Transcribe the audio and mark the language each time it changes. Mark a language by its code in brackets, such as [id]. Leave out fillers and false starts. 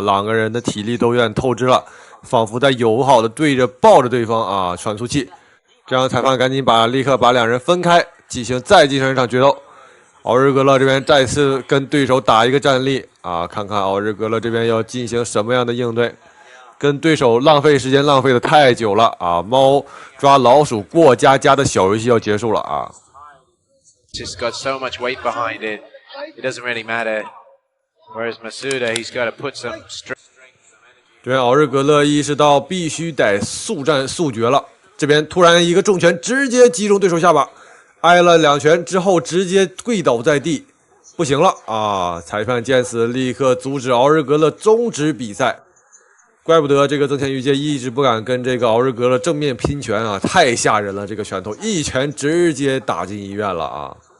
[zh] 兩個人的體力都有點透支了。仿佛在友好的抱着對方啊，喘粗氣，這樣裁判趕緊立刻把兩人分開，再進行一場決鬥。奧日格勒這邊再次跟對手打一個站立啊，看看奧日格勒這邊要進行什麼樣的應對，跟對手浪費時間浪費的太久了啊！貓抓老鼠過家家的小遊戲要結束了啊。 [en] Just got so much weight behind it, it doesn't really matter. Whereas Masuda, he's got to put some strength. [zh] 這邊奧日格勒意識到必須得速戰速決了，這邊突然一個重拳直接擊中對手下巴，挨了兩拳之後直接跪倒在地，不行了啊！裁判見此立刻阻止奧日格勒終止比賽，怪不得這個增田裕介一直不敢跟這個奧日格勒正面拼拳啊，太嚇人了！這個拳頭一拳直接打進醫院了啊！